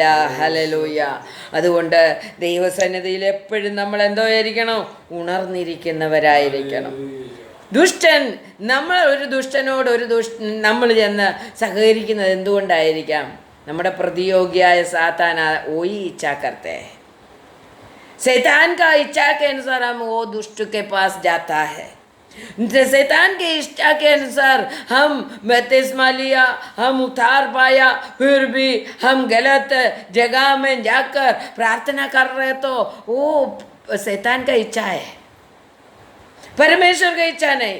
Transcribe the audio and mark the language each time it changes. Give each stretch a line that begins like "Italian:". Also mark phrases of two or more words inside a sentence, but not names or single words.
Malayalam: ഹല്ലേലൂയ. അതുകൊണ്ട് ദൈവസന്നിധിയിൽ എപ്പോഴും നമ്മൾ എന്തോ ആയിരിക്കണം? ഉണർന്നിരിക്കുന്നവരായിരിക്കണം. ദുഷ്ടൻ, നമ്മൾ ഒരു ദുഷ്ടനോട് നമ്മൾ ചെന്ന് സഹകരിക്കുന്നത് എന്തുകൊണ്ടായിരിക്കാം? നമ്മുടെ പ്രതിയോഗിയായ സാത്താൻ
Hindi: वही इच्छा करते हैं. शैतान का इच्छा के अनुसार हम वो दुष्ट के पास जाता है. शैतान के इच्छा के अनुसार हम बपतिस्मा लिया, हम उतार पाया, फिर भी हम गलत जगह में जाकर प्रार्थना कर रहे तो वो शैतान का इच्छा है, परमेश्वर की इच्छा नहीं.